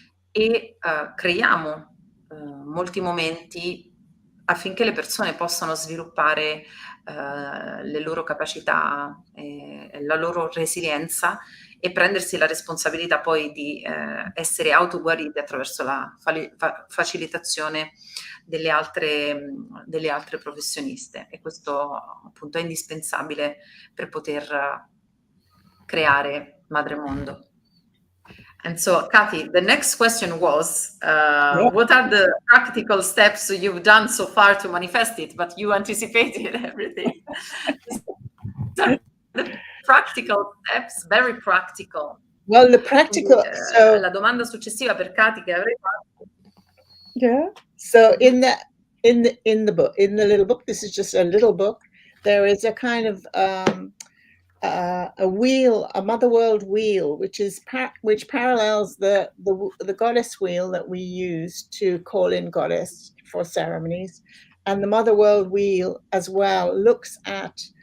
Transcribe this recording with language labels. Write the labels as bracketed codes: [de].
[it] e creiamo molti momenti affinché le persone possano sviluppare le loro capacità, la loro resilienza e prendersi la responsabilità poi di essere autoguarite attraverso la facilitazione delle altre professioniste, e questo appunto è indispensabile per poter creare MadreMondo. [en] And so, Kathy, the next question was, what are the practical steps you've done so far to manifest it? But you anticipated everything. The practical steps, very practical. Well, the practical. [it] So, la domanda successiva per Kathy che avrei fatto. Yeah. [en] So in the book, in the little book, this is just a little book. There is a kind of a wheel, a MotherWorld wheel, which parallels the goddess wheel that we use to call in goddess for ceremonies, and the MotherWorld wheel as well looks at